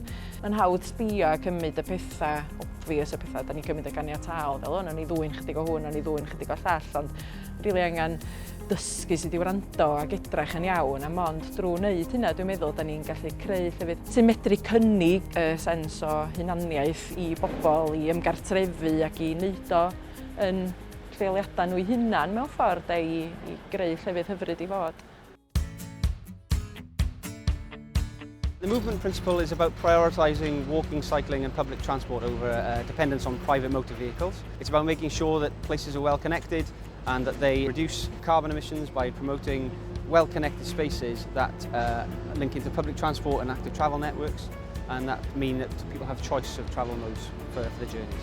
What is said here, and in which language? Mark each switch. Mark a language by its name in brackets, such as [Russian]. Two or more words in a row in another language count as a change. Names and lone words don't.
[Welsh] Mae'n hawdd sbio a cymryd y pethau obvious, y pethau da ni'n cymryd y ganiataol, fel o'n i ddwy'n chydig o hwn, o'n i ddwy'n chydig o llall, ond rili angen dysgu sydd i wrando ac edrach yn iawn, a mond drwy wneud hynna, dwi'n meddwl, da ni'n gallu creu llefydd sy'n medru cynnig y sens o hunaniaeth i bobl, i ymgartrefu ac i wneud o yn lleoliadau nhw eu hunan mewn ffordd i greu llefydd hyfryd i fod. [English] The movement principle is about prioritising walking, cycling and public transport over dependence on private motor vehicles. It's about making sure that places are well connected and that they reduce carbon emissions by promoting well-connected spaces that link into public transport and active travel networks, and that mean that people have choice of travel modes for their journeys.